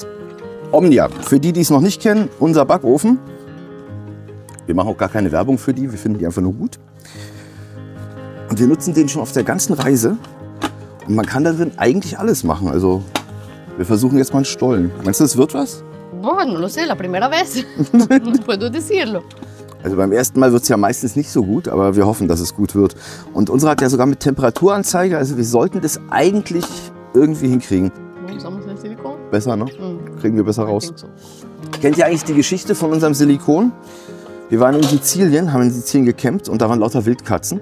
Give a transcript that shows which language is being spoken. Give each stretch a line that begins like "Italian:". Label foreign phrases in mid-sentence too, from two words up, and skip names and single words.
German: Omnia, für die, die es noch nicht kennen, unser Backofen. Wir machen auch gar keine Werbung für die, wir finden die einfach nur gut. Und wir nutzen den schon auf der ganzen Reise. Und man kann da drin eigentlich alles machen. Also wir versuchen jetzt mal einen Stollen. Meinst du, das wird was?
Spanish: Bueno, no lo sé, la primera vez. No puedo decirlo.
German: Also beim ersten Mal wird es ja meistens nicht so gut, aber wir hoffen, dass es gut wird. Und unsere hat ja sogar mit Temperaturanzeige. Also wir sollten das eigentlich irgendwie hinkriegen. Besser, ne? Kriegen wir besser raus. Kennt ihr eigentlich die Geschichte von unserem Silikon? Wir waren in Sizilien, haben in Sizilien gecampt und da waren lauter Wildkatzen.